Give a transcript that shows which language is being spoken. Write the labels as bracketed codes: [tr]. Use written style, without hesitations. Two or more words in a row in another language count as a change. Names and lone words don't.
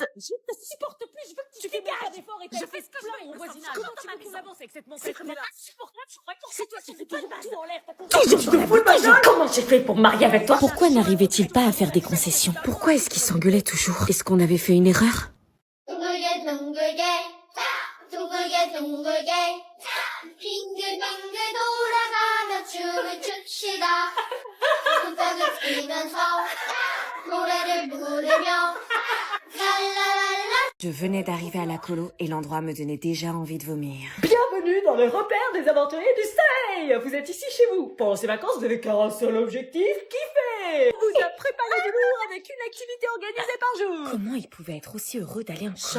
[fr] Je ne te supporte plus, je veux que tu dégages d'efforts et je fais ce que je veux au voisinage. Comment tu veux qu'on avance avec cette montée? C'est insupportable, je crois que c'est toi qui fais tout en l'air. Toujours dans la bouteille. Comment j'ai fait pour me marier avec toi? Pourquoi n'arrivait-il pas à faire des concessions? Pourquoi est-ce qu'ils s'engueulaient toujours? Est-ce qu'on avait fait une erreur? [ko] 둥글게 둥글게 둥글게 둥글게 빙글빙글 돌아가며 춤을 춥시다 손뼉을 치면서 노래를 부르며 랄라랄라. [fr] Je venais d'arriver à la colo et l'endroit me donnait déjà envie de vomir. Bienvenue dans le repère des aventuriers du Soleil. Vous êtes ici chez vous. Pendant ces vacances, vous n'avez qu'un seul objectif, kiffer. On vous a préparé du lourd avec une activité organisée par jour. Comment ils pouvaient être aussi heureux d'aller en colo?